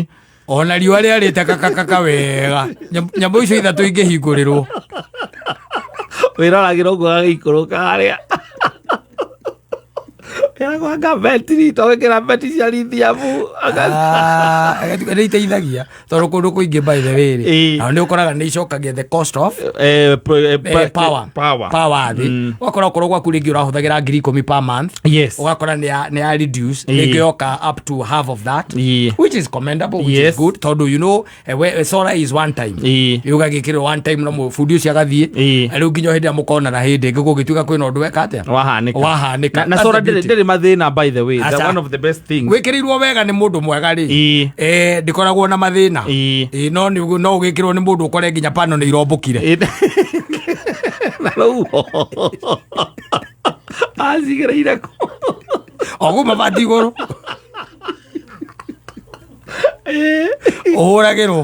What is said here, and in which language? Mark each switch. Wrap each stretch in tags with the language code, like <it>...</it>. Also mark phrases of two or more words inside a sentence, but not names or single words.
<ki>ona riũa rĩarĩte kakakaka wega nyamũ icio ithatũ ingĩhingũrĩrwo wĩroragĩra ũguo gagĩikũrũka harĩa ĩragwanga betiri togĩkĩra beti cia lithium nĩ iteithagia tondũ kũndũ kũingĩ</ki> <en>by the way</en> <ki>na nĩ ũkoraga nĩ icokagia</ki> <en>the cost of power</en> <ki>thĩ ũgakora okorwo gwaku rĩngĩ ũrahũthagĩra ngiri 10</ki> <en>per month</en> <ki>ũgakora nĩ ya reduce rĩngĩ yoka</ki> <en>up to half of that, which is commendable, which is good</en> <ki>tondũ</ki> <en>you know solar is one time</en> <ki>yũgagĩkĩrwo</ki> <en>one time</en> <ki>na mũbundi ũcio agathiĩ rĩu nginya hĩndĩ ya mũkona na hĩndĩ ĩngĩ gũgĩtuĩka kwĩna ũndũ weka atĩa wahanĩka na solar ndĩrĩ mathĩna</ki> <en>by the way, they're one of the best things.</en> <ki>Wĩkĩrĩirwo wega nĩ mũndũ mwega rĩ ndĩkoragwo na mathĩna no ũgĩkĩrwo nĩ mũndũ ũkore nginya pano nĩ irombũkire na rĩu acigĩrĩire kũ ogu mabati igũrũ ũhũragĩrwo</ki>